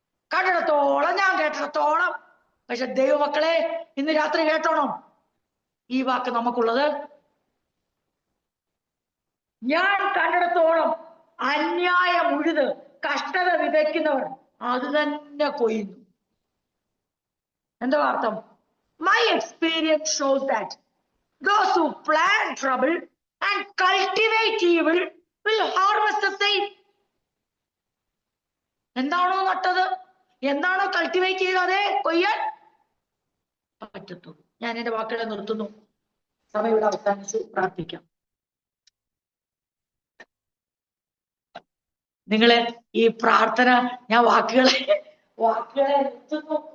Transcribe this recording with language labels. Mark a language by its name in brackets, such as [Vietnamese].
[Malayalam] കണ്ടിടത്തോളം, ഞാൻ കേട്ടിടത്തോളം. പക്ഷെ ദൈവമക്കളെ, ഇന്ന് രാത്രി കേട്ടോണം ഈ വാക്ക് നമുക്കുള്ളത്. ഞാൻ കണ്ടിടത്തോളം അന്യായം ഉഴുത് കഷ്ടത വിതയ്ക്കുന്നവർ അത് തന്നെ കൊയ്യുന്നു. എന്താ അർത്ഥം? [English] My experience shows that those who plan trouble and cultivate evil will harvest the same. [Malayalam] എന്താണോ നട്ടത്, എന്താണോ കൾട്ടിവേറ്റ് ചെയ്തത്, അതേ കൊയ്യാൻ പറ്റത്തുള്ളൂ. ഞാൻ എന്റെ വാക്കുകളെ നിർത്തുന്നു. സമയം ഇവിടെ അവസാനിച്ചു. പ്രാർത്ഥിക്കാം. നിങ്ങള് ഈ പ്രാർത്ഥന, ഞാൻ വാക്കുകളെ നിർത്തുന്നു.